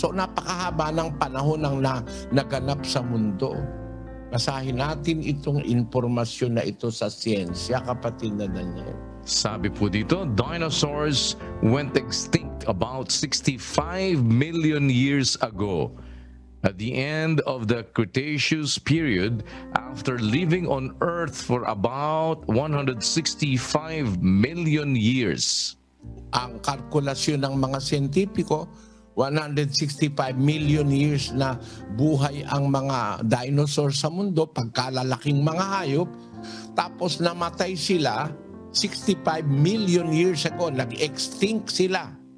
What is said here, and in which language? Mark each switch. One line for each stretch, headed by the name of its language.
Filipino: So napakahaba ng panahon ang naganap sa mundo. Basahin natin itong impormasyon na ito sa siyensya, kapatid na Daniel. Sabi po dito,
English: dinosaurs went extinct about 65 million years ago. At the end of the Cretaceous period, after living on Earth for about 165 million years.
Filipino: Ang kalkulasyon ng mga siyentipiko, 165 million years na buhay ang mga dinosaurs sa mundo, pagkalalaking mga hayop, tapos namatay sila 65 million years ago, nag-extinct sila.